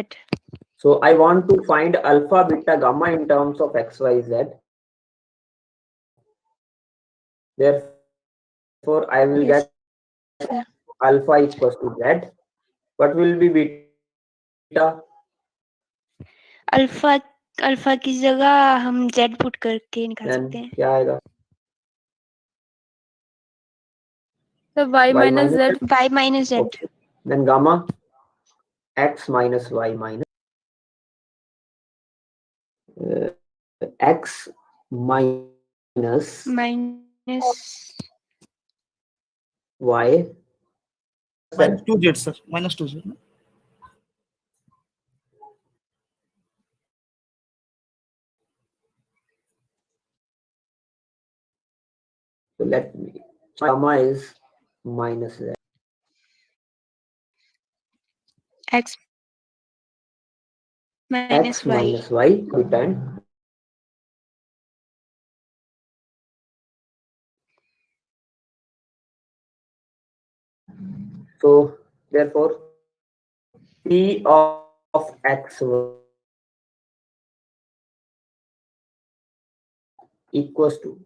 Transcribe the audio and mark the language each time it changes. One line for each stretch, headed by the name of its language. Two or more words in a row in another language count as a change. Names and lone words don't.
English: So I want to find alpha, beta, gamma in terms of x, y, z. Therefore, I will Yes, get sir. alpha equals to z. What will be beta?
Hindi: अल्फा अल्फा की जगह हम z पुट करके निकाल
English: Then
Hindi: सकते हैं. क्या आएगा?
English: So y minus z. y minus z. Okay. Then gamma x minus y minus x minus minus y. Minus 2z, sir. Minus 2z. So let me. Gamma is minus z. x minus X y. minus y returned. So therefore, p of x equals to.